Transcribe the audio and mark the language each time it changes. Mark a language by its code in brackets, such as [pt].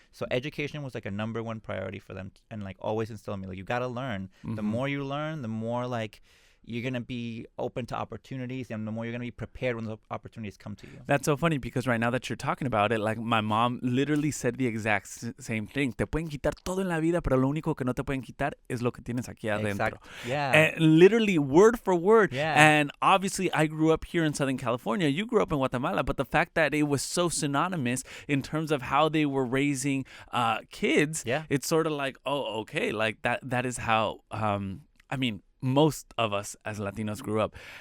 [en] So education was like a number one priority for them, and like always instilling me like you got to learn. The more you learn, the more like you're going to be open to opportunities, and the more you're going to be prepared when the opportunities come to you. That's so funny because right now that you're talking about it, like my mom literally said the exact same thing. [es] Te pueden quitar todo en la vida, pero lo único que no te pueden quitar es lo que tienes aquí adentro. [en] Yeah. And literally word for word. Yeah. And obviously I grew up here in Southern California. You grew up in Guatemala, but the fact that it was so synonymous in terms of how they were raising kids, it's sort of like, oh, okay, like that is how, most of us as Latinos grew up.